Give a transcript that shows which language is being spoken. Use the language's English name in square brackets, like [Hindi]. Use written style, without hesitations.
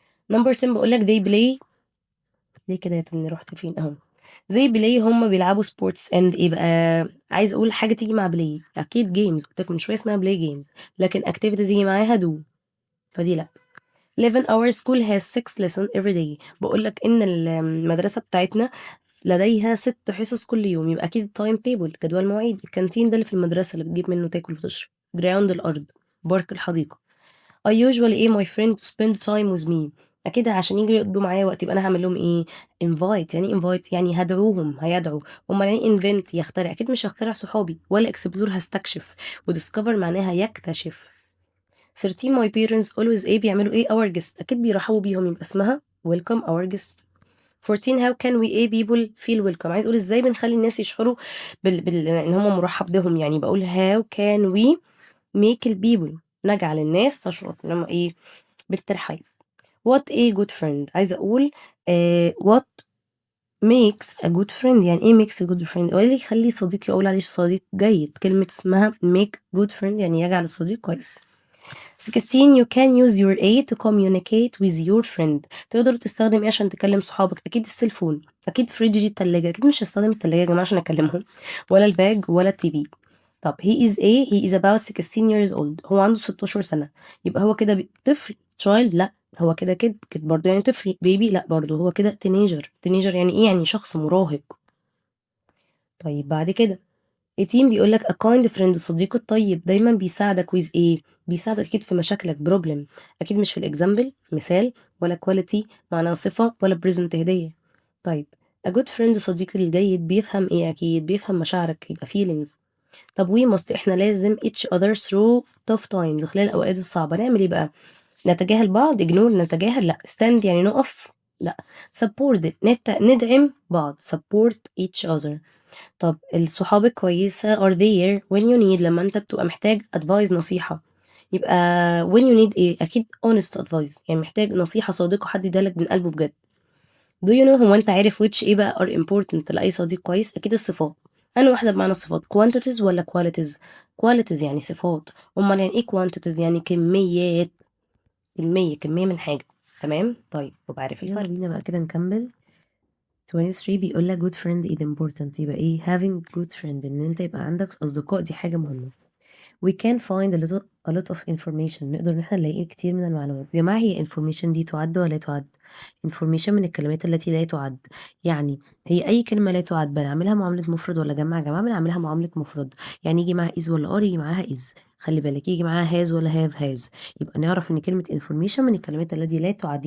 [Arabic] نمبر 10 بقول لك [English] they play. [Arabic] ليه كده يا تمني؟ رحت فين اهو. زي بلاي هم بيلعبوا سبورتس اند ايه بقى. عايز اقول حاجه تيجي مع بلاي، اكيد جيمز، قلت لك من شويه اسمها بلاي جيمز، لكن اكتيفيتي تيجي معاها دو، فدي لا. [English] 11 our school has 6 lessons every day. [Arabic] بقول لك ان المدرسه بتاعتنا لديها 6 حصص كل يوم، يبقى اكيد تايم تيبل، جدول مواعيد. الكانتين ده اللي في المدرسه اللي بتجيب منه تاكل وتشرب. جراوند الارض. بارك الحديقه. [English] I usually [Arabic] ايه [English] my friend to spend time with me. [Arabic] اكيد عشان يجوا يقضوا معايا وقت، يبقى انا هعمل لهم ايه؟ invite. يعني invite يعني هدعوهم، هيدعوا. امال يعني invent؟ يخترع. اكيد مش هخترع صحابي. ولا explore هستكشف، ودiscover معناها يكتشف. [English] 13 my parents always [Arabic] ايه بيعملوا ايه [English] our guest. [Arabic] اكيد بيرحبوا بيهم، يبقى اسمها [English] welcome our guest. 14 how can we [Arabic] ايه [English] people feel welcome. [Arabic] عايز اقول ازاي بنخلي الناس يشعروا ان هم مرحب بهم. يعني بقول [English] how can we make the people، [Arabic] نجعل الناس تشعر ان هم ايه بالترحيب. [English] what a good friend. [Arabic] عايزه اقول [English] what makes a good friend. [Arabic] يعني ايه [English] makes a good friend؟ [Arabic] اللي يخلي صديقي اقول عليه صديق جيد. كلمه اسمها [English] make good friend [Arabic] يعني يجعل الصديق كويس. [English] 16 you can use your A to communicate with your friend. [Arabic] تقدر تستخدم ايه عشان تكلم صحابك؟ اكيد السيلفون، اكيد فريج دي التلاجة. اكيد مش هستخدم التلاجة يا جماعة عشان اكلمهم، ولا الباج ولا التي في. [English] طب he is about 16 years old. [Arabic] هو عنده 16 سنة، يبقى هو كده طفل child؟ لا. هو كده كده برضه يعني طفل بيبي؟ لا برضه. هو كده teenager يعني ايه؟ يعني شخص مراهق. طيب بعد كده 18 بيقول لك [English] a kind friend. [Arabic] الصديق الطيب دايما بيساعدك with ايه؟ بيساعدك اكيد في مشاكلك problem. اكيد مش في الاكزامبل مثال، ولا quality معناها صفة، ولا present هدية. طيب [English] a good friend [Arabic] صديقي الجيد بيفهم ايه؟ اكيد بيفهم مشاعرك، يبقى feelings. [English] طب we must [Arabic] احنا لازم [English] each other through tough time. [Arabic] خلال الاوقات الصعبة نعمل ايه بقى؟ نتجاهل بعض ignore. نتجاهل لا. stand يعني نقف لا. [English] support [Arabic] ندعم بعض [English] support each other. طب [Arabic] الصحاب الكويسة [English] are there when you need. [Arabic] لما انت بتبقى محتاج advice نصيحة، يبقى [English] when you need [Arabic] ايه؟ اكيد [English] honest advice، [Arabic] يعني محتاج نصيحة صادقة، حد يدالك من قلبه بجد. [English] do you know [Arabic] هو انت عارف which ايه بقى [English] are important [Arabic] لأي صديق كويس؟ اكيد الصفات. انا واحدة بمعنى الصفات quantities ولا qualities؟ qualities يعني صفات. امال يعني ايه quantities؟ يعني كميات. كمية من حاجة. تمام. طيب وبعرف الفرق. بينا بقى كده نكمل. [English] 23 [Arabic] بيقول لك [English] good friend is important. [Arabic] يبقى ايه having good friend؟ ان انت يبقى عندك اصدقاء، دي حاجة مهمة. [English] we can find a lot of information. [Arabic] نقدر ان احنا نلاقي كتير من المعلومات. يا جماعة هي information دي تعد ولا لا تعد؟ information من الكلمات التي لا تعد. يعني هي اي كلمة لا تعد بنعملها معاملة مفرد ولا جمع؟ يا جماعة بنعملها معاملة مفرد. يعني يجي معاها is ولا are؟ يجي معاها is. خلي بالك يجي معاها has ولا have يبقى نعرف ان كلمة information من الكلمات التي لا تعد.